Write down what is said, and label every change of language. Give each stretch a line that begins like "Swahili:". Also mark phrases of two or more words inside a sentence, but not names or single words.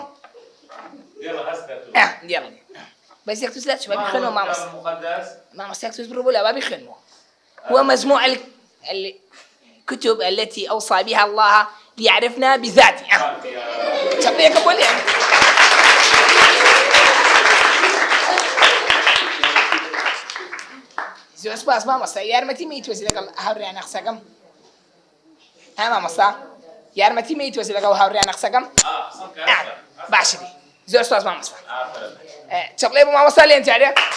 Arabic: يلا هسه. يلا. بس يكتب لا شو بيخونوا مامۆستا. الكتاب المقدس. مامۆستا يكتب بربولا ما بيخونوا. هو مجموع الكتب التي أوصى بها الله ليعرفنا بذاته. شبيك أقول يعني.
Central Kurdish: زۆر سپاس مامۆستا یارمەتی مەیتوەزی لەگەڵ هاوڕێیان قسەکەم؟ مامۆستا یارمەتی مەیتوەزی لەگەڵ هاوڕێیان قسەکەم؟ باشە دی زۆر سپاس مامۆستا. چەپڵێ بۆ مامۆستا لێن جارێ.